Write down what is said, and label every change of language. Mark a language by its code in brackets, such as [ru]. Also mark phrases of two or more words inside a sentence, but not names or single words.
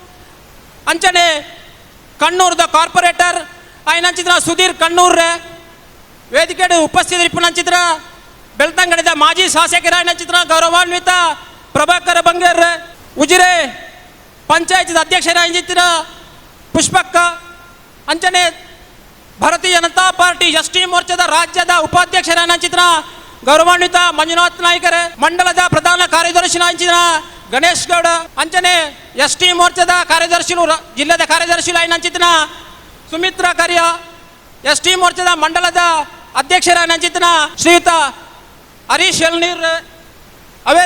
[tcy] ಅಂಚನೆ ಕಣ್ಣೂರದ ಕಾರ್ಪೊರೇಟರ್ ಆಯ್ನಂಚಿತ್ರ ಸುಧೀರ್ ಕಣ್ಣೂರ್ರೆ, ವೇದಿಕೆ ಉಪಸ್ಥಿತಿಪ್ಪಣಂಚಿತ್ರ ಬೆಳ್ತಂಗಡಿದ ಮಾಜಿ ಶಾಸಕರಾಯನಂಚಿತ್ರ ಗೌರವಾನ್ವಿತ ಪ್ರಭಾಕರ ಬಂಗೇರ್, ಉಜಿರೆ ಪಂಚಾಯತ್ ಅಧ್ಯಕ್ಷರಾಯಂಚಿತ್ರ ಪುಷ್ಪಕ್ಕ, ಅಂಚನೆ ಭಾರತೀಯ ಜನತಾ ಪಾರ್ಟಿ ಎಸ್ ಟಿ ಮೋರ್ಚಾದ ರಾಜ್ಯದ ಉಪಾಧ್ಯಕ್ಷರಾಯನಂಚಿತ್ರ ಗೌರವಾನ್ವಿತ ಮಂಜುನಾಥ್ ನಾಯ್ಕರ್, ಮಂಡಲದ ಪ್ರಧಾನ ಕಾರ್ಯದರ್ಶಿನಾಂಚಿನ ಗಣೇಶ್ ಗೌಡ, ಅಂಚನೆ ಎಸ್ ಟಿ ಮೋರ್ಚಾದ ಕಾರ್ಯದರ್ಶಿಗಳು ಜಿಲ್ಲೆದ ಕಾರ್ಯದರ್ಶಿಗಳು ಆಯ್ನಂಚಿತನ ಸುಮಿತ್ರಾ ಕರಿಯ, ಎಸ್ ಟಿ ಮೋರ್ಚಾದ ಮಂಡಲದ ಅಧ್ಯಕ್ಷರಾಯನಂಚಿತನ ಶ್ರೀಯುತ ಹರೀಶ್ ಎಲ್ನೀರ್, ಅವೇ